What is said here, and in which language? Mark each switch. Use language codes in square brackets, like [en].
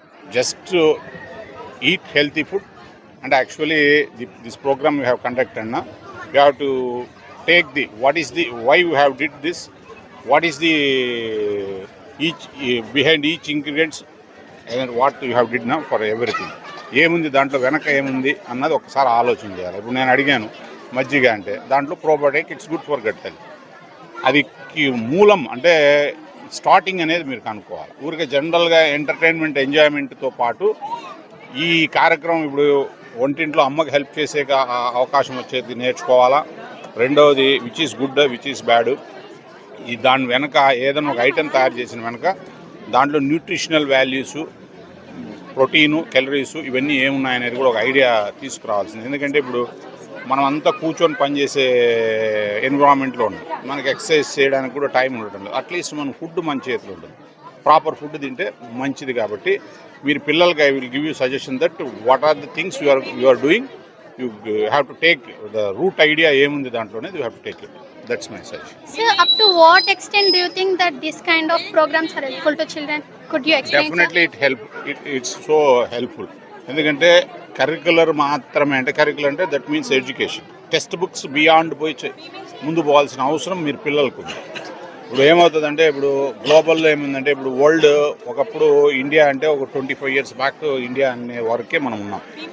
[en] Just to eat healthy food, and actually this program we have conducted now, we have to take why you have did this, what is the each behind each ingredients, and what you have did now for everything. [te] ఏముంది దాంట్లో, వెనక ఏముంది అన్నది ఒకసారి ఆలోచన చేయాలి. ఇప్పుడు నేను అడిగాను మజ్జిగ అంటే దాంట్లో probiotic, [en] It's good for gut health. [te] అది మూలం అంటే స్టార్టింగ్ అనేది మీరు కనుక్కోవాలి. ఊరికే జనరల్గా ఎంటర్టైన్మెంట్, ఎంజాయ్మెంట్తో పాటు ఈ కార్యక్రమం ఇప్పుడు వంటింట్లో అమ్మకి హెల్ప్ చేసే అవకాశం వచ్చేది నేర్చుకోవాలా. రెండవది [en] which is good, which is bad, [te] ఈ దాని వెనక ఏదైనా ఒక ఐటెం తయారు చేసిన వెనక దాంట్లో న్యూట్రిషనల్ వాల్యూసు, ప్రోటీను, క్యాలరీసు ఇవన్నీ ఏమున్నాయనేది కూడా ఒక ఐడియా తీసుకురావాల్సింది. ఎందుకంటే ఇప్పుడు మనం అంతా కూర్చొని పనిచేసే ఎన్విరాన్మెంట్లో ఉన్నాం, మనకి ఎక్సర్సైజ్ చేయడానికి కూడా టైం ఉండటం లేదు. అట్లీస్ట్ మన ఫుడ్ మన చేతిలో ఉంటుంది, ప్రాపర్ ఫుడ్ తింటే మంచిది. కాబట్టి మీరు పిల్లలకి [en] I will give you suggestion that what are the things you are doing you have to take the root idea [te] ఏముంది దాంట్లోనే [en] you have to take it. That's my suggestion. So, up to what extent do you think that this kind of programs are helpful to children? Could you explain? Definitely it's so helpful. [te] ఎందుకంటే curricular మాత్రమే అంటే curricular అంటే [en] That means education. [te] Text books beyond పోయి ముందు పోవాల్సిన అవసరం మీరు పిల్లలకు ఉంది. ఇప్పుడు ఏమవుతుందంటే ఇప్పుడు గ్లోబల్లో ఏముందంటే ఇప్పుడు వరల్డ్ ఒకప్పుడు ఇండియా అంటే ఒక 25 years బ్యాక్ ఇండియా అనే వరకే మనం ఉన్నాం.